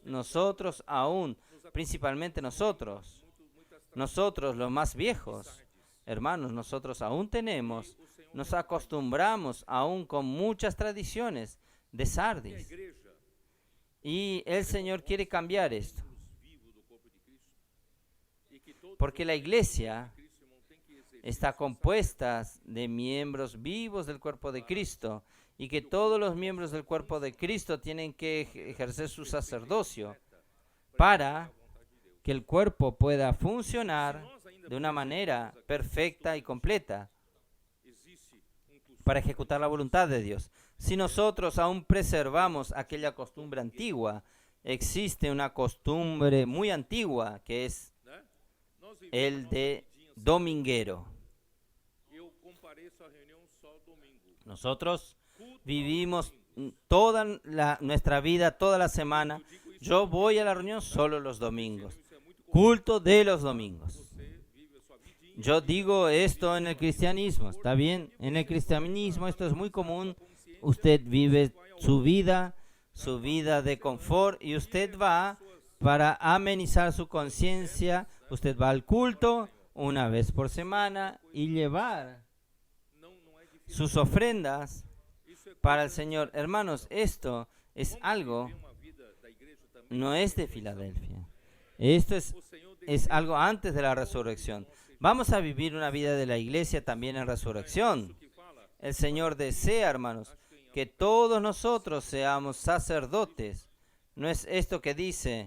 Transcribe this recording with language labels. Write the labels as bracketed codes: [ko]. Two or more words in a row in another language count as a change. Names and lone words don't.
[es] Nosotros aún, principalmente nosotros los más viejos, hermanos, nosotros aún nos acostumbramos aún con muchas tradiciones de [pt] E a Sardis. igreja [es] Y el Señor quiere cambiar esto, [pt] vivo do corpo de Cristo. E que todos [es] porque la iglesia Cristo, [pt] irmão, tem que exercer [es] está compuesta de miembros vivos del cuerpo de Cristo y que todos los miembros del cuerpo de Cristo tienen que ejercer su sacerdocio para que el cuerpo pueda funcionar de una manera perfecta y completa [pt] existe costume [es] para ejecutar la voluntad de Dios. Si nosotros aún preservamos aquella costumbre antigua, existe una costumbre muy antigua que es [pt] né? Nós vivemos [es] el de [pt] vidinha, [es] dominguero. [pt] eu compareço à reunião só domingo. [es] Nosotros [pt] Culto [es] vivimos toda nuestra vida, toda la semana. Yo voy a la reunión solo los domingos. [pt] isso é muito comum. [es] Culto de los domingos. [pt] Você vive a sua vidinha. [es] Yo digo esto en el cristianismo, ¿está bien? En el cristianismo esto es muy común. Usted vive su vida de confort y usted va para amenizar su conciencia. Usted va al culto una vez por semana y llevar [pt] Não é difícil. [es] sus ofrendas [pt] Isso é [es] para el Señor. Hermanos, esto es [pt] como algo, viver uma vida da igreja também. [es] no es de Filadelfia. Esto [pt] O Senhor [es] es algo antes de la resurrección. Vamos a vivir una vida de la iglesia también en resurrección. [pt] que fala [es] El Señor desea, hermanos, que todos nosotros seamos sacerdotes. No es esto que dice,